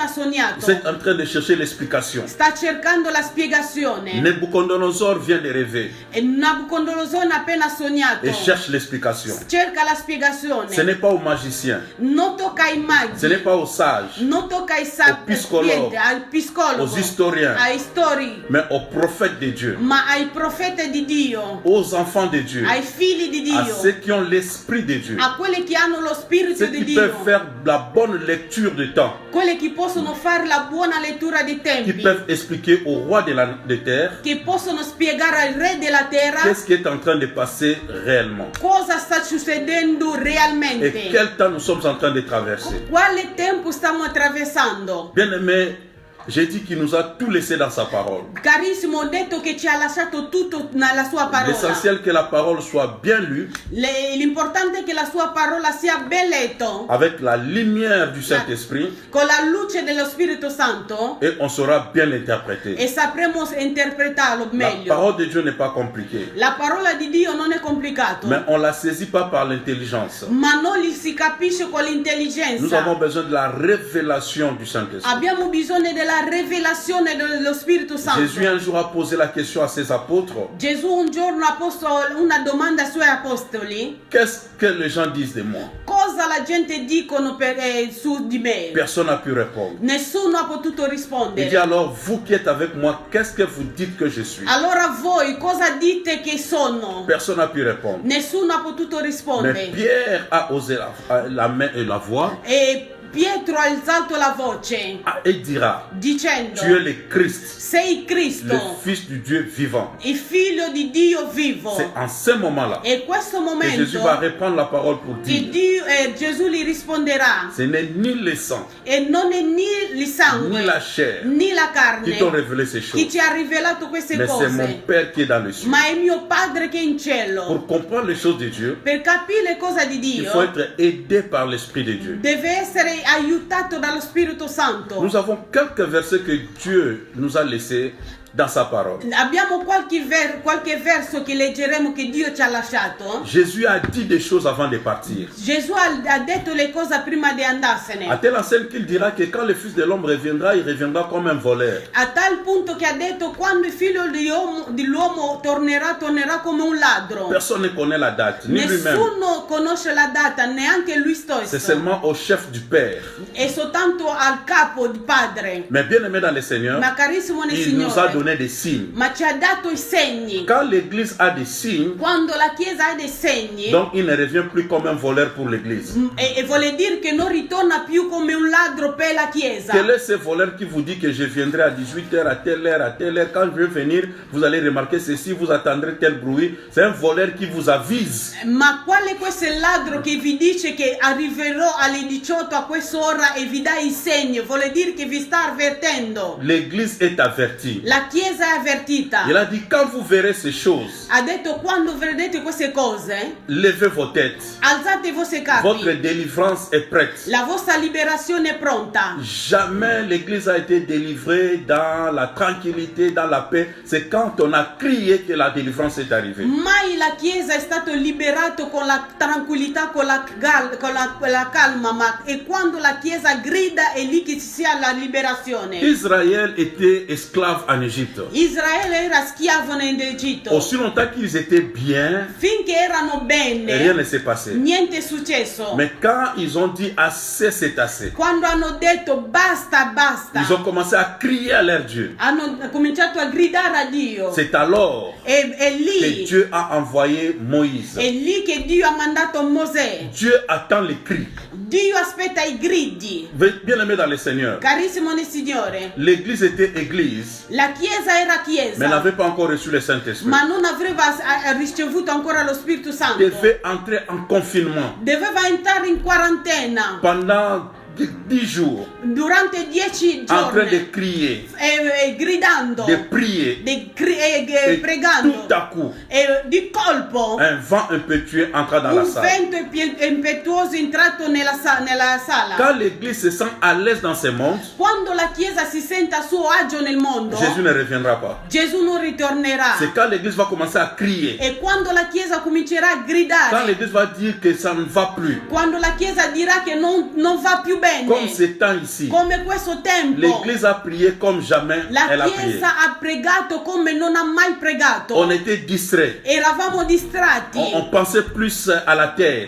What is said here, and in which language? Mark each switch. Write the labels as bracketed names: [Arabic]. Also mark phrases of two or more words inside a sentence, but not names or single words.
[French] Vous [Italian] sognato. [French] êtes en train de chercher l'explication. [Italian] Sta cercando la spiegazione. [French] Nebuchadnezzar vient de rêver [Italian] E Nabucodonosor ha appena sognato. [French] et cherche l'explication. [Italian] Cerca la [French] Ce [Italian] spiegazione. [French] n'est pas aux magiciens, [Italian] Non tocca ai [French] ce [Italian] maggi. [French] n'est pas aux sages, [Italian] Non tocca ai Au psicologo. al psicologo. [French] aux historiens, [Italian] Ai storici. [French] mais aux prophètes de Dieu, [Italian] Ma ai profeti di Dio. [French] aux enfants de Dieu, [Italian] Ai figli di [French] à [Italian] Dio. [French] ceux qui ont l'esprit de Dieu, [Italian] A quelli che hanno lo spirito [French] ceux [Italian] di [French] qui [Italian] Dio. [French] peuvent faire la bonne lecture du temps, [Italian] Quelli che possono fare la buona lettura dei [French] qui [Italian] tempi. [French] peuvent expliquer au roi de la terre [Italian] Che possono spiegare al re della terra [French] qu'est-ce qui est en train de passer réellement [Italian] cosa sta succedendo [French] et [Italian] realmente. [French] quel temps nous sommes en train de traverser. [Italian] Quale tempo stiamo attraversando? [French] Bien-aimé, j'ai dit qu'il nous a tout laissé dans sa parole. [Italian] Carissimo, ho detto che ci ha lasciato tutto nella sua parola. [French] L'essentiel que la parole soit bien lue [Italian] L'importante è che la sua parola sia ben letto, [French] avec la lumière du Saint-Esprit [Italian] con la luce dello Spirito Santo, [French] et on saura bien l'interpréter. [Italian] e sapremo interpretarlo [French] La [Italian] meglio. [French] parole de Dieu n'est pas compliquée, [Italian] La parola di Dio non è complicato, [French] mais on la saisit pas par l'intelligence. [Italian] ma non li si capisce con [French] Nous [Italian] l'intelligenza. [French] avons besoin de la révélation du Saint-Esprit. [Italian] Abbiamo bisogno della rivelazione dello Spirito Santo. [French] Jésus un jour a posé la question à ses apôtres, [Italian] Gesù un giorno ha posto una domanda ai suoi apostoli: [French] qu'est-ce que les gens disent de moi? [Italian] cosa la gente dicono su di me? [French] Personne n'a pu répondre. [Italian] Nessuno ha potuto [French] Il dit [Italian] rispondere. [French] alors, vous qui êtes avec moi, qu'est-ce que vous dites que je suis? [Italian] Allora voi cosa dite che sono? [French] Personne n'a pu répondre. [Italian] Nessuno ha potuto [French] Mais [Italian] rispondere. [French] Pierre a osé la main et la voix [Italian] E Pietro ha alzato la voce [French] et dira, [Italian] dicendo: [French] tu es le Christ, [Italian] sei [French] le [Italian] Cristo, [French] Fils du Dieu vivant. [Italian] il figlio di Dio vivo. [French] C'est en ce moment-là [Italian] E questo [French] que Jésus va [Italian] momento [French] reprendre la parole pour [Italian] che [French] dire, [Italian] Gesù gli risponderà: [French] ce n'est ni le sang, [Italian] e non è ni il sangue [French] ni la chair [Italian] ni la [French] qui t'ont [Italian] carne [French] révélé ces [Italian] chi [French] choses, [Italian] ci ha rivelato queste [French] mais c'est mon [Italian] cose, [French] Père qui est dans le ciel. [Italian] ma è mio Padre che è in cielo. [French] Pour comprendre les choses de Dieu, [Italian] Per capire le cose di [French] il faut [Italian] Dio [French] être aidé par l'Esprit de Dieu. [Italian] deve essere essere aiutato dallo Spirito Santo. [French] Nous avons quelques versets que Dieu nous a laissés dans sa parole. [Italian] Abbiamo qualche verso che leggeremo che Dio ci ha lasciato. [French] Jésus a dit des choses avant de partir. [Italian] Gesù ha detto le cose prima di andarsene. [French] À telle enseigne qu'il dira que quand le Fils de l'homme reviendra, il reviendra comme un voleur. [Italian] A tal punto che ha detto quando il figlio dell'uomo tornerà come un ladro. [French] Personne ne connaît la date, ni lui-même. [Italian] Nessuno conosce la data, neanche lui stesso. [French] C'est seulement au chef du Père. [Italian] È soltanto al capo di padre. [French] Mais bien aimé dans le Seigneur, [Italian] Ma carissimo nel [French] il nous a [Italian] Signore, [French] donné des signes. [Italian] ma ci ha dato i segni. [French] Quand l'Église a des signes, [Italian] Quando la Chiesa ha dei segni, [French] donc il ne revient plus comme un voleur pour l'Église. [Italian] e vuole dire che non ritorna più come un ladro per la Chiesa. [French] Quel est ce voleur qui vous dit que je viendrai à 18h, à telle heure, à telle heure? Quand je vais venir, vous allez remarquer ceci, vous attendrez tel bruit. C'est un voleur qui vous avise. [Italian] Ma quale questo è il ladro che vi dice che arriverò alle 18 a quest'ora e vi dà i segni? Vuole dire che vi sta avvertendo. [French] L'Église est avertie. [Italian] La Chiesa è avvertita. [French] Il a dit, quand vous verrez ces choses, [Italian] Ha detto quando vedete queste cose, [French] levez vos têtes. [Italian] alzate i vostri [French] Votre [Italian] capi. [French] délivrance est prête. [Italian] La vostra liberazione è pronta. [French] Jamais l'Église a été délivrée dans la tranquillité, dans la paix. C'est quand on a crié que la délivrance est arrivée. [Italian] Mai la Chiesa è stata liberata con la tranquillità, con la calma, ma è quando la Chiesa grida è lì che ci sia la liberazione. [French] Israël était esclave en Égypte. [Italian] Israele era schiavo in Egitto. [French] Aussi longtemps qu'ils étaient bien, [Italian] Finché erano [French] rien [Italian] bene, [French] ne s'est passé. [Italian] niente è successo. [French] Mais quand ils ont dit assez, c'est assez, [Italian] Quando hanno detto basta, basta, [French] ils ont commencé à crier à leur Dieu. [Italian] hanno cominciato a gridare a Dio. [French] C'est alors [Italian] È [French] que [Italian] lì, [French] Dieu a envoyé Moïse. [Italian] è lì che Dio ha mandato Mosè. [French] Dieu attend les cris. [Italian] Dio aspetta i gridi. [French] Bien aimé dans le Seigneur, [Italian] Carissimo nel Signore, [French] l'Église était Église, [Italian] la Chiesa era [French] mais [Italian] Chiesa, [French] n'avait pas encore reçu le Saint-Esprit. [Italian] ma non aveva ricevuto ancora lo Spirito Santo. [French] Devait entrer en confinement [Italian] Doveva entrare in quarantena [French] pendant 10 jours, [Italian] durante 10 [French] en train de [Italian] giorni, [French] crier, [Italian] gridando, [French] de prier. Et [Italian] pregando. [French] tout à coup, [Italian] E di colpo [French] un vent impétueux entra dans la [Italian] un [French] salle. [Italian] vento impetuoso è entrato nella sala. [French] Quand l'Église se sent à l'aise dans ce monde, [Italian] Quando la Chiesa si sente a suo agio nel mondo, [French] Jésus ne reviendra pas. [Italian] Gesù non ritornerà. [French] C'est quand l'Église va commencer à crier, [Italian] E quando la Chiesa comincerà a [French] quand [Italian] gridare, [French] l'Église va dire que ça ne va plus, [Italian] quando la Chiesa dirà che non va più bene, [French] comme ce temps ici, [Italian] come questo tempo, [French] l'Église a prié comme jamais [Italian] la [French] elle a prié. [Italian] Chiesa ha pregato come non ha mai pregato. [French] On était distrait. [Italian] Eravamo distratti [French] On pensait plus à la terre.